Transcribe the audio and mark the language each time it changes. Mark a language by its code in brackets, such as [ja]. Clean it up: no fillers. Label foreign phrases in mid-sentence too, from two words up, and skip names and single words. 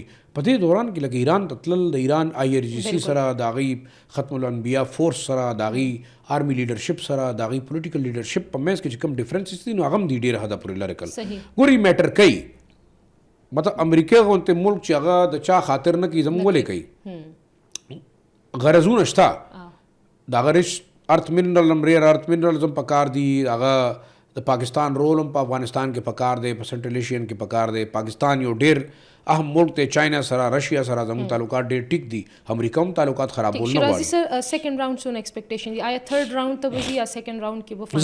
[ps] په دې دوران کې لکه ایران ته تلل، د ایران IRGC سره، د هغې ختم الانبیا فورس سره، د هغې [en] army leadership [ps] سره، د هغې [en] political leadership [ps] په منځ کې چې کوم ډفرنسز دي نو هغه هم دي ډېره حده پورې لرې کړل. ګورئ میټر کوي، مطلب امریکا غوندې ملک چې هغه د چا خاطر نه کوي، زموږ ولې کوي؟ غرضونه شته. د هغه [en] rich earth mineral [ps] هم [en] rare earth minerals [ps] هم پکار دي. هغه د پاکستان رول هم په افغانستان کې پکار دی، په سنټرل ایشین کې پکار دی. پاکستان یو ډېر اهم ملک دی. چاینا سره، رشیا سره زموږ تعلقات ډېر ټیک دي. امریکا هم تعلقات خرابول نه غواړي. شیرازي سر، [en] second round [ps] څونه ایکسپیکټیشن دي؟ آیا [en] third round [ps] ته وځي یا [en] second round [ps] کې به؟